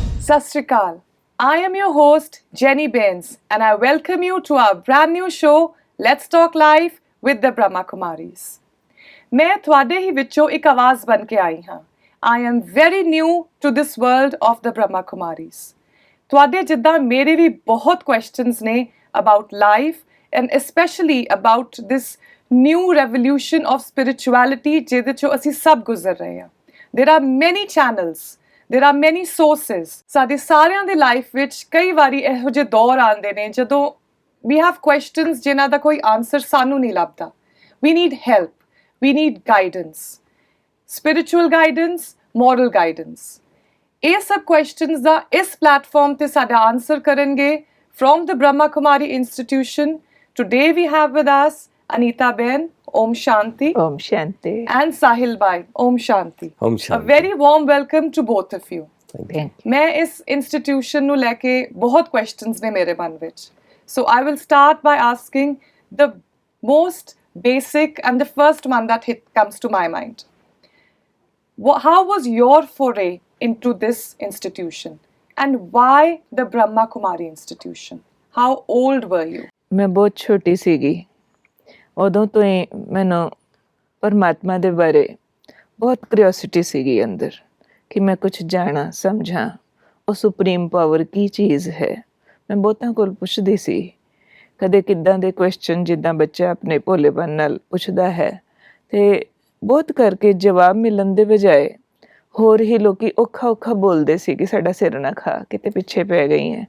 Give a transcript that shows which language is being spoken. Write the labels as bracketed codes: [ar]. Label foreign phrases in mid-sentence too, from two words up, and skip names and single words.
[pa] ਸਤ ਸ੍ਰੀ ਅਕਾਲ. [en] I am your host Jenny Bains and I welcome you to our brand new show Let's Talk Live with the Brahma Kumaris. [pa] मैं ਤੁਹਾਡੇ ਹੀ ਵਿੱਚੋਂ ਇੱਕ ਆਵਾਜ਼ ਬਣ ਕੇ ਆਈ ਹਾਂ. [en] I am very new to this world of the Brahma Kumaris. [pa] ਤੁਹਾਡੇ ਜਿੱਦਾਂ ਮੇਰੇ ਵੀ ਬਹੁਤ questions ਨੇ [en] about life and especially about this new revolution of spirituality [pa] ਜਿਹਦੇ ਚੋਂ ਅਸੀਂ ਸਭ ਗੁਜ਼ਰ ਰਹੇ ਹਾਂ. [en] There are many channels. There are many sources. [pa] ਸਾਡੇ ਸਾਰਿਆਂ ਦੀ ਲਾਈਫ ਵਿੱਚ ਕਈ ਵਾਰੀ ਇਹੋ ਜਿਹੇ ਦੌਰ ਆਉਂਦੇ ਨੇ ਜਦੋਂ [en] we have questions [pa] ਜਿਨ੍ਹਾਂ ਦਾ ਕੋਈ ਆਨਸਰ ਸਾਨੂੰ ਨਹੀਂ ਲੱਭਦਾ. [en] We need help. We need guidance. Spiritual guidance, moral guidance. [pa] ਇਹ ਸਭ questions ਦਾ ਇਸ ਪਲੇਟਫਾਰਮ ਤੇ ਸਾਡਾ ਆਨਸਰ ਕਰਨਗੇ [en] from the Brahma Kumari Institution. Today we have with us Anita Ben, [hi] ओम शांति. ओम शांति. [en] And Sahil Bhai, [hi] ओम शांति. ओम शांति. [en] A very warm welcome to both of you. Thank you. [hi] मैं इस [pa] institution ਨੂੰ ਲੈ ਕੇ ਬਹੁਤ questions ਨੇ ਮੇਰੇ ਮਨ ਵਿੱਚ. [en] So I will start by asking the most basic and the first one that comes to my mind. How was your foray into this institution? And why the Brahma Kumari Institution? How old were you? [pa] ਮੈਂ ਬਹੁਤ ਛੋਟੀ ਸੀਗੀ ਉਦੋਂ ਤੋਂ ਹੀ ਮੈਨੂੰ ਪਰਮਾਤਮਾ ਦੇ ਬਾਰੇ ਬਹੁਤ ਕਿਉਰਿਓਸਿਟੀ ਸੀਗੀ ਅੰਦਰ ਕਿ ਮੈਂ ਕੁਝ ਜਾਣਾ ਸਮਝਾਂ ਉਹ ਸੁਪਰੀਮ ਪਾਵਰ ਕੀ ਚੀਜ਼ ਹੈ. ਮੈਂ ਬਹੁਤਾਂ ਕੋਲ ਪੁੱਛਦੀ ਸੀ ਕਦੇ ਕਿੱਦਾਂ ਦੇ ਕੁਐਸਚਨ ਜਿੱਦਾਂ ਬੱਚਾ ਆਪਣੇ ਭੋਲੇਪਨ ਨਾਲ ਪੁੱਛਦਾ ਹੈ ਤੇ ਬਹੁਤ ਕਰਕੇ ਜਵਾਬ ਮਿਲਣ ਦੇ ਬਜਾਏ ਹੋਰ ਹੀ ਲੋਕੀ ਔਖਾ ਬੋਲਦੇ ਸੀ ਕਿ ਸਾਡਾ ਸਿਰ ਨਾ ਖਾ ਕਿਤੇ ਪਿੱਛੇ ਪੈ ਗਈ ਹੈ.